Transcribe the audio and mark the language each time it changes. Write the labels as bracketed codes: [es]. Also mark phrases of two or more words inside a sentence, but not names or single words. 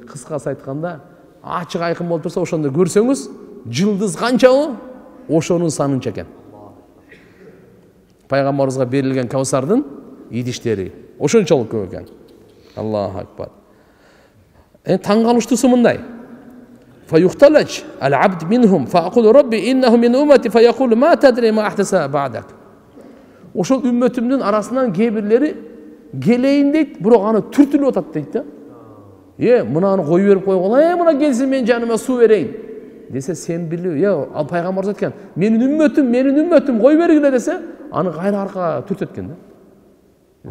[ky] Кыскасы айтканда, ачык айкын болуп турса, ошондо көрсөңүз, жылдыз канчабы? Ошонун санынча экен. Пайгамбарыбызга берилген Каусардын идиштери ошончолук көп экен. [ar] الله أكبر. [ky] Таң калыштуусу мындай. [ar] فيختلج العبد منهم فأقول رب إنه من أمتي فيقول ما تدري ما أحدث بعدك. [ky] Ошол үммөтүмдүн арасынан кээ бирлери келейин дейт, бирок аны түртүлүп атат дейт да. Мынаны коюп берип койгула, мына келсин мен жаныма суу берейин десе, сен билип, ал пайгамбар айткан, менин үммөтүм коюп бергиле десе, аны кайра аркага түртөткөн да.